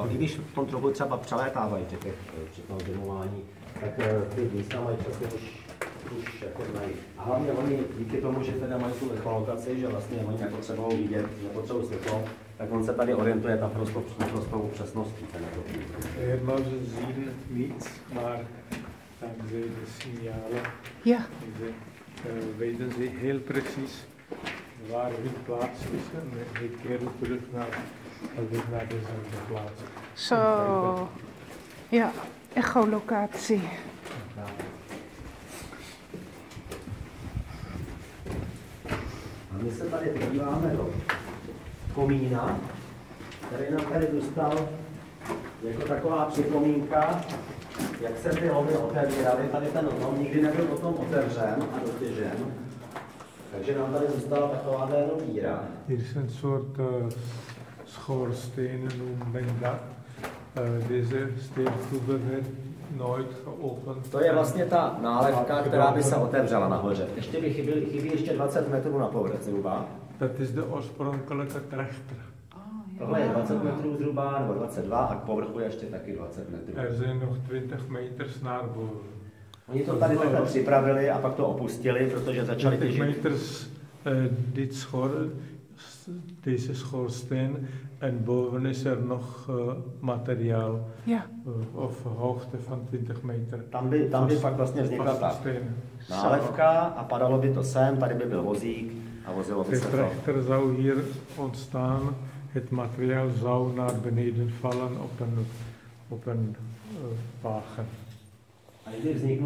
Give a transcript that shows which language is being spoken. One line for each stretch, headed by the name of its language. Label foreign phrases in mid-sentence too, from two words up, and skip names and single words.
Czech: I když v tom trochu třeba přelétávají při tom zimování, tak ty místa mají přesně už jako znají. A hlavně oni díky tomu, že teda mají tu echolokaci, že vlastně oni nepotřebují vidět, nepotřebují světlo, tak on se tady orientuje naprostou přesností.
Dutch: Helemaal ze zien niets, maar dankzij de signalen weten ze heel precies waar hun plaats is en hij keert terug naar dezelfde plaats. Zo, ja, echolocatie.
Czech: A my se tady podíváme do komína, který nám tady zůstal jako taková připomínka, jak se ty lomy otevíraly. Tady ten lom nikdy nebyl potom otevřen a dotěžen, takže nám tady zůstala taková díra.
Dutch: Hier is een soort schoorsteen, noemen we dat. Deze steengroeven werd nooit geopend.
Czech: To je vlastně ta nálevka, která by se otevřela nahoře. Ještě by chybí ještě 20 metrů na povrch zhruba.
Dutch: Dat is de oorspronkelijke trechter.
Czech: Tohle je 20 metrů zhruba, nebo 22, a k povrchu je ještě taky 20 metrů.
Dutch: Er zijn nog 20 meters naar boven.
Czech: Oni to tady takhle připravili a pak to opustili, protože začali těžit.
Dutch: 20 meters deze schoorsteen en boven is er nog materiaal of hoogte van 20 meter.
Czech: Tam by pak vlastně vznikla ta nálevka a padalo by to sem, tady by byl vozík a vozilo by se to.
Dutch: De trechter zou hier ontstaan, het materiaal zou naar beneden vallen op een wagen.
Czech: A kdy vzniknul